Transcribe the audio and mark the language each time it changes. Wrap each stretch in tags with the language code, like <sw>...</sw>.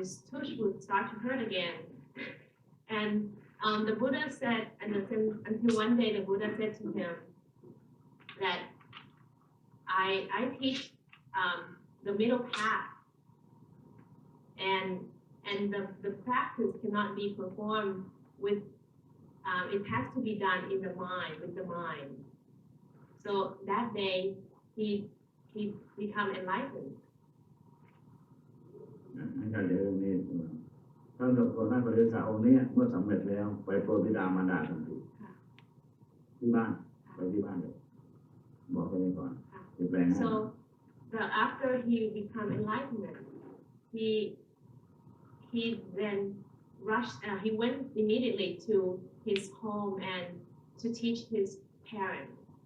<en>tush would start to hurt again, and the Buddha said, until one day the Buddha said to him that I teach the middle path, and the practice cannot be performed with it has to be done in the mind, with the mind. So that day he become enlightened.</en> <th>ให้การเรียนนี้ท่านโสนปริวิสาองค์นี้เมื่อสำเร็จแล้วไปโปรดบิดามารดาทันทีที่บ้านไปที่บ้านเลยบอกไปนี้ก่อนติดแรงนะ</th> <en>So after he become enlightenment, he then rushed. He went immediately to his home and to teach his parents.</en>